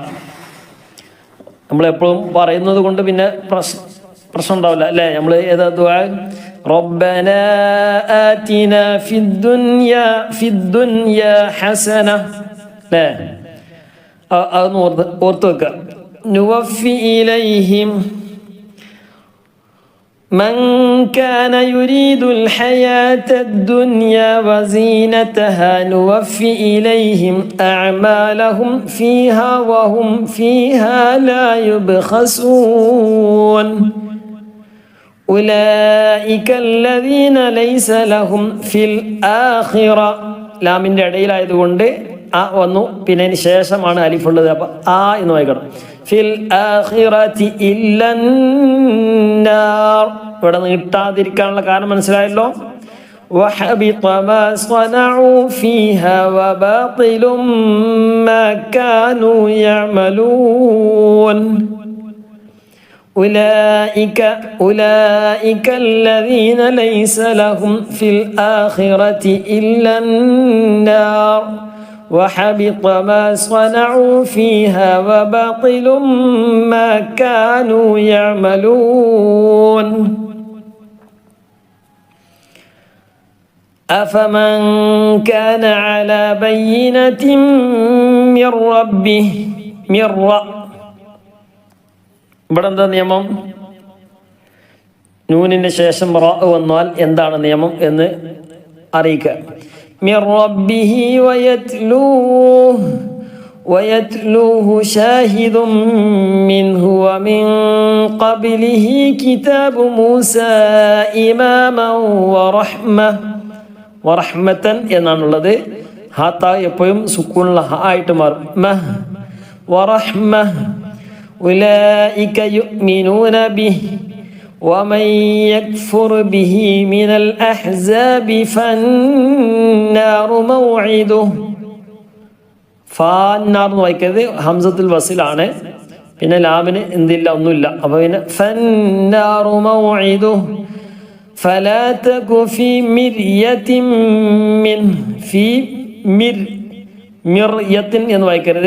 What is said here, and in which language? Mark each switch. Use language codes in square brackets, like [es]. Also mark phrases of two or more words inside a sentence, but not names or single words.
[ml] നമ്മളെപ്പോഴും പറയുന്നത് കൊണ്ട് പിന്നെ പ്രശ്നം ഉണ്ടാവില്ല അല്ലേ. നമ്മൾ ഏതാ ദുആ, [ar] ربنا آتنا في الدنيا حسنة [ml] അല്ലേ, അതൊന്ന് ഓർത്ത് വെക്കുക. [ar] نوفي إليهم من كان يريد الحياة الدنيا وزينتها نوفي إليهم أعمالهم فيها وهم فيها لا يبخسون أولئك الذين ليس لهم في الآخرة. [ml] ലാമിൻ്റെ ഇടയിലായതുകൊണ്ട് ആ വന്നു, പിന്നെ അതിന് ശേഷമാണ് അലിഫുള്ളത്. അപ്പം ആ എന്ന് വായിക്കണം. [ar] في الآخرة إلا النار. [ml] ഇവിടെ നീട്ടാതിരിക്കാനുള്ള കാരണം മനസ്സിലായല്ലോ. [ar] وحبط ما صنعوا فيها وباطل ما كانوا يعملون. أولئك الذين ليس لهم في الآخرة إلا النار وحبط ما صنعوا فيها وباطل ما كانوا يعملون. أفمن كان على بينة من ربه [ml] ഇവിടെ എന്താ നിയമം? നൂനിൻ്റെ ശേഷം റ വന്നാൽ എന്താണ് നിയമം എന്ന് അറിയിക്കുക. [ar] من ربه ويتلوه شاهد منه ومن قبله كتاب موسى إماما ورحمة എന്നാണുള്ളത്. [ml] ഹാത്ത എപ്പോഴും സുക്കൂനുള്ള ഹ ആയിട്ട് മാറും. [ar] مه ورحمة. أولئك يؤمنون به ومن يكفر به من الأحزاب فالنار موعده. [ml] ഫാന്നാർ എന്ന് വായിക്കരുത്, [ar] همزة الوصل. [ml] പിന്നെ ലാമിന് എന്തില്ല, ഒന്നുമില്ല. അപ്പൊ പിന്നെ [ar] فالنار موعده فلا تك في مرية من. في مرية [ml] എന്ന് വായിക്കരുത്.